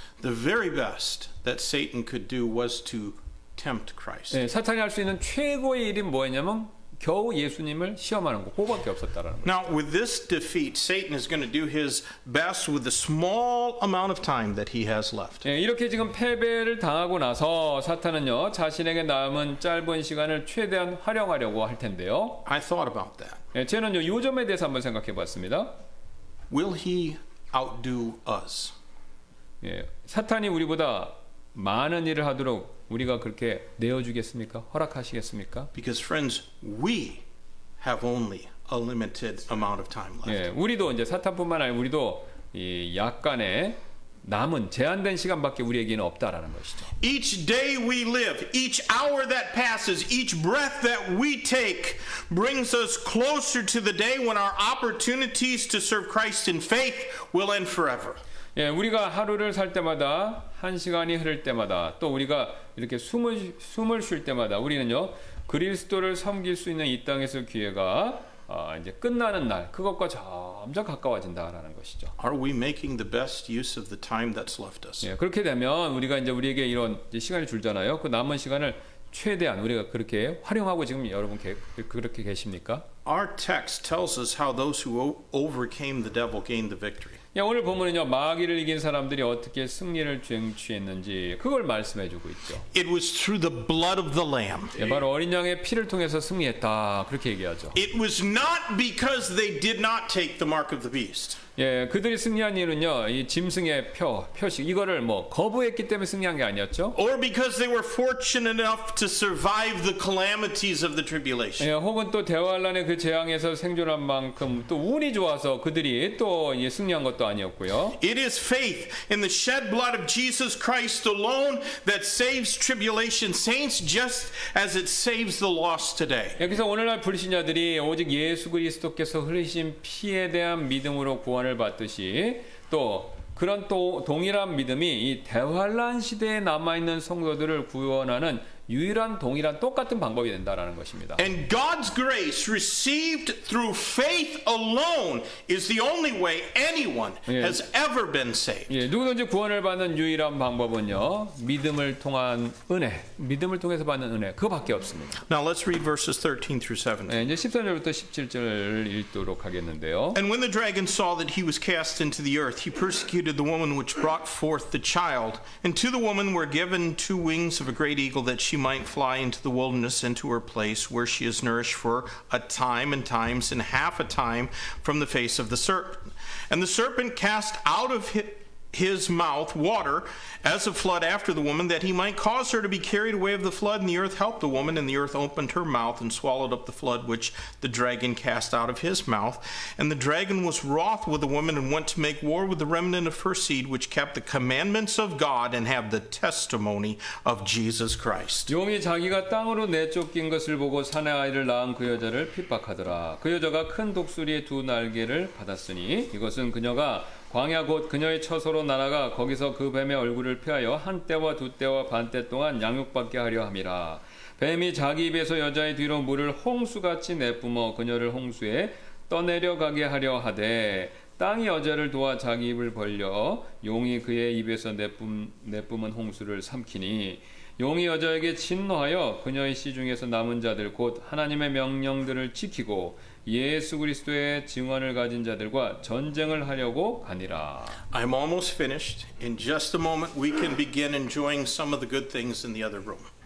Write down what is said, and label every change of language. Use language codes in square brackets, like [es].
[en] The very best that Satan could do was to tempt Christ. [ko] 예, 사탄이 할 수 있는 최고의 일이 뭐였냐면 겨우 예수님을 시험하는 거, 그거밖에 없었다라는 거예요. [en] Now, with this defeat, Satan is going to do his best with the small amount of time that he has left. [ko] 예, 이렇게 지금 패배를 당하고 나서 사탄은요, 자신에게 남은 짧은 시간을 최대한 활용하려고 할 텐데요. [en] I thought about that. [ko] 예, 저는요, 이 점에 대해서 한번 생각해 봤습니다. [en] Will he outdo us? [ko] 예, 사탄이 우리보다 많은 일을 하도록 우리가 그렇게 내어주겠습니까? 허락하시겠습니까? [en] Because friends, we have only a limited amount of time left. [ko] 예, 우리도 이제 사탄뿐만 아니라 우리도 이 약간의 남은 제한된 시간밖에 우리에게는 없다라는 것이죠. [en] Each day we live, each hour that passes, each breath that we take brings us closer to the day when our opportunities to serve Christ in faith will end forever. [ko] 예, 우리가 하루를 살 때마다, 한 시간이 흐를 때마다, 또 우리가 이렇게 숨을 쉴 때마다 우리는요, 그리스도를 섬길 수 있는 이 땅에서 기회가 이제 끝나는 날, 그것과 점점 가까워진다라는 것이죠. [en] Are we making the best use of the time that's left us? [ko] 예, 그렇게 되면 우리가 이제 우리에게 이런 이제 시간이 줄잖아요. 그 남은 시간을 최대한 우리가 그렇게 활용하고 지금 여러분 그렇게 계십니까? [en] Our text tells us how those who overcame the devil gained the victory. [ko] 야, 오늘 보면은요, 마귀를 이긴 사람들이 어떻게 승리를 쟁취했는지 그걸 말씀해주고 있죠. [en] It was through the blood of the Lamb. [ko] 예, 바로 어린 양의 피를 통해서 승리했다, 그렇게 얘기하죠. [en] It was not because they did not take the mark of the beast. [ko] 예, 그들이 승리한 이유는요, 이 짐승의 표식 이거를 뭐 거부했기 때문에 승리한 게 아니었죠. [en] or because they were fortunate enough to survive the calamities of the tribulation. [ko] 예, 혹은 또 대환란의 그 재앙에서 생존한 만큼 또 운이 좋아서 그들이 또 승리한 것도 아니었고요. [en] It is faith in the shed blood of Jesus Christ alone that saves tribulation saints just as it saves the lost today. [ko] 예, 그래서 오늘날 불신자들이 오직 예수 그리스도께서 흘리신 피에 대한 믿음으로 구원을 받듯이 또 그런 또 동일한 믿음이 이 대환란 시대에 남아있는 성도들을 구원하는 유일한 동일한 똑같은 방법이 된다라는 것입니다. [en] And God's grace received through faith alone is the only way anyone has ever been saved. [ko] 예, 누구든지 구원을 받는 유일한 방법은요, 믿음을 통한 은혜, 믿음을 통해서 받는 은혜, 그거밖에 없습니다. [en] Now let's read verses 13 through 17. [ko] 예, 이제 13절부터 17절을 읽도록 하겠는데요. [en] And when the dragon saw that he was cast into the earth, he persecuted the woman which brought forth the child. And to the woman were given 2 wings of a great eagle, that she might fly into the wilderness, into her place, where she is nourished for a time and times and half a time from the face of the serpent. And the serpent cast out of his mouth water as a flood after the woman, that he might cause her to be carried away of the flood. And the earth helped the woman, and the earth opened her mouth and swallowed up the flood which the dragon cast out of his mouth. And the dragon was wroth with the woman, and went to make war with the remnant of her seed, which kept the commandments of God and have the testimony of Jesus Christ. [ko] 용이 자기가 땅으로 내쫓긴 것을 보고 사내 아이를 낳은 그 여자를 핍박하더라. 그 여자가 큰 독수리의 2 날개를 받았으니 이것은 그녀가 광야 곧 그녀의 처소로 날아가 거기서 그 뱀의 얼굴을 피하여 1때와 2때와 반때 동안 양육받게 하려 함이라. 뱀이 자기 입에서 여자의 뒤로 물을 홍수같이 내뿜어 그녀를 홍수에 떠내려가게 하려 하되, 땅이 여자를 도와 자기 입을 벌려 용이 그의 입에서 내뿜은 홍수를 삼키니, 용이 여자에게 진노하여 그녀의 씨 중에서 남은 자들 곧 하나님의 명령들을 지키고 예수 그리스도의 증언을 가진 자들과 전쟁을 하려고 가니라. [en] I'm almost finished. In just a moment we can begin enjoying some of the good things in the other room.